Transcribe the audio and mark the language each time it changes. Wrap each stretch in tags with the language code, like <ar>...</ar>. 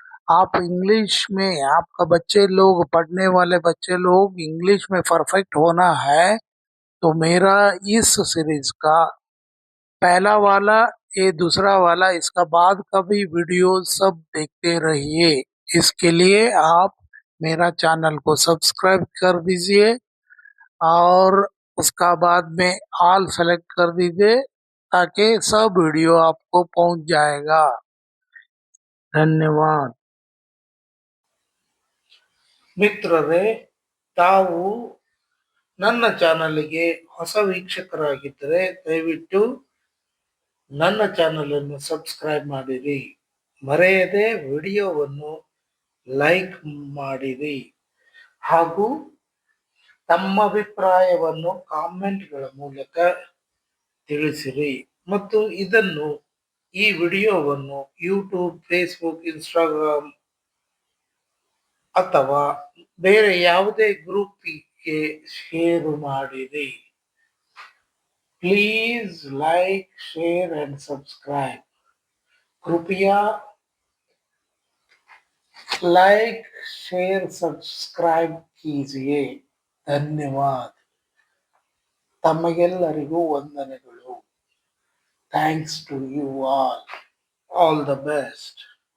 <hi>आप इंग्लिश में, आपका बच्चे लोग, पढ़ने वाले बच्चे लोग इंग्लिश में परफेक्ट होना है तो मेरा इस सीरीज का पहला वाला, ये दूसरा वाला, इसका बाद का भी वीडियो सब देखते रहिए। इसके लिए आप मेरा चैनल को सब्सक्राइब कर दीजिए और उसका बाद में ऑल सेलेक्ट कर दीजिए ताकि सब वीडियो आपको पहुंच जाएगा। धन्यवाद।</hi> <kn>ಮಿತ್ರರೇ, ತಾವು ನನ್ನ ಚಾನಲ್ಗೆ ಹೊಸ ವೀಕ್ಷಕರಾಗಿದ್ದರೆ ದಯವಿಟ್ಟು ನನ್ನ ಚಾನಲ್ ಅನ್ನು ಸಬ್ಸ್ಕ್ರೈಬ್ ಮಾಡಿರಿ. ಮರೆಯದೆ ವಿಡಿಯೋವನ್ನು ಲೈಕ್ ಮಾಡಿರಿ ಹಾಗೂ ತಮ್ಮ ಅಭಿಪ್ರಾಯವನ್ನು ಕಾಮೆಂಟ್ಗಳ ಮೂಲಕ ತಿಳಿಸಿರಿ. ಮತ್ತು ಈ ವಿಡಿಯೋವನ್ನು ಯೂಟ್ಯೂಬ್, ಫೇಸ್ಬುಕ್, ಇನ್ಸ್ಟಾಗ್ರಾಮ್ ಅಥವಾ ಬೇರೆ ಯಾವುದೇ ಗ್ರೂಪ್ಗೆ ಶೇರ್ ಮಾಡಿರಿ.</kn> <en>Please like, share and subscribe.</en> <hi>कृपया लाइक, शेयर, सब्सक्राइब कीजिए.</hi> <kn>ಧನ್ಯವಾದ. ತಮಗೆಲ್ಲರಿಗೂ ವಂದನೆಗಳು.</kn> <en>Thanks to you all. All the best.</en>